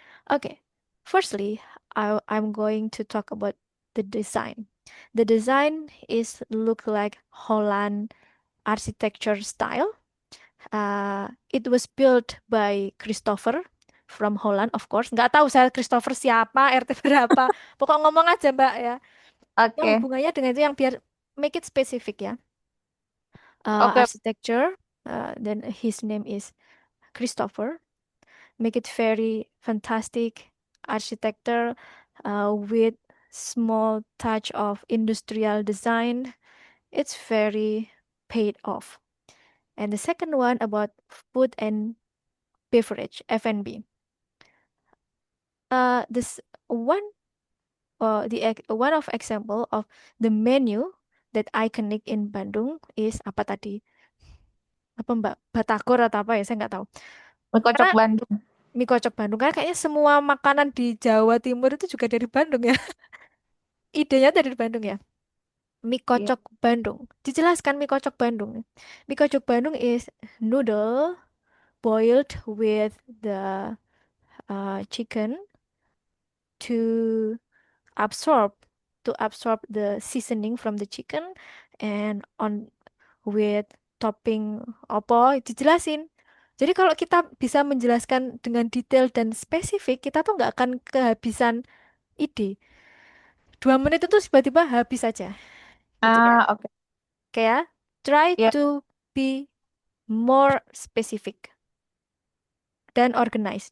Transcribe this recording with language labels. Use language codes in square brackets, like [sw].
[en] Okay, firstly, I'm going to talk about the design. The design is look like Holland architecture style. It was built by Christopher from Holland, of course. [id] Nggak tahu saya Christopher siapa, RT berapa. Pokok ngomong aja, Mbak ya. Yang Oke. hubungannya dengan itu yang biar [en] make it specific [id] ya. Oke. [en] Architecture, then his name is Christopher. Make it very fantastic architecture with small touch of industrial design. It's very paid off. And the second one about food and beverage, F&B. This one, one of example of the menu that iconic in Bandung is [id] apa tadi? Apa Mbak? Batagor atau apa ya? Saya nggak tahu. Mie Karena kocok Bandung. mie kocok Bandung kan kayaknya semua makanan di Jawa Timur itu juga dari Bandung ya. Idenya dari Bandung ya. Mie Iya. kocok Bandung. Dijelaskan mie kocok Bandung. [en] Mie kocok Bandung is noodle boiled with the chicken to absorb absorb the seasoning from the chicken and on with topping [id] apa dijelasin. Jadi kalau kita bisa menjelaskan dengan detail dan spesifik, kita tuh nggak akan kehabisan ide. 2 menit itu tiba-tiba habis aja, gitu kan? Ah, oke. Kayak try Ya, [en] to be more specific dan organize.